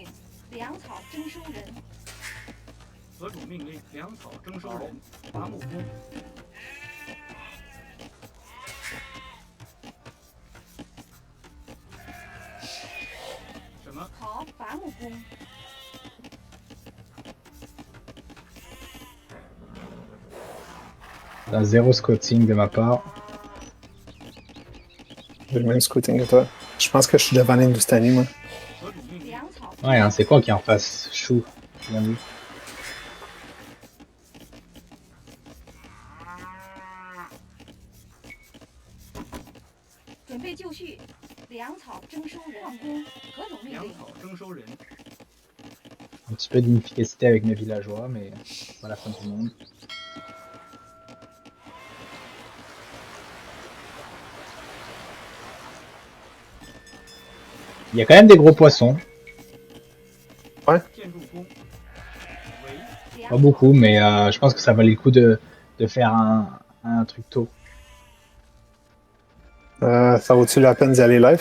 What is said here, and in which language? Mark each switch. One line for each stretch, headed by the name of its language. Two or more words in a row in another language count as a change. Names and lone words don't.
Chinese: 粮草征收人。何种命令？粮草征收人。伐木工。什么？好，伐木工。
French: T'as 0 scouting de ma part. J'ai le même scouting que toi. Je pense que je suis devant l'Hindustani, moi.
Chinese: 何种命令？粮草。
French: Ouais, hein, c'est quoi qui est en face? Chou. Bien vu.
Chinese: 准备就绪。粮草征收人。矿工。何种命令？粮草征收人。
French: Un petit peu d'inefficacité avec mes villageois, mais c'est pas la fin du monde. Il y a quand même des gros poissons.
Chinese: 建筑工。为
French: Pas beaucoup, mais je pense que ça valait le coup de faire un truc tôt. Ça vaut-tu la peine d'y aller live?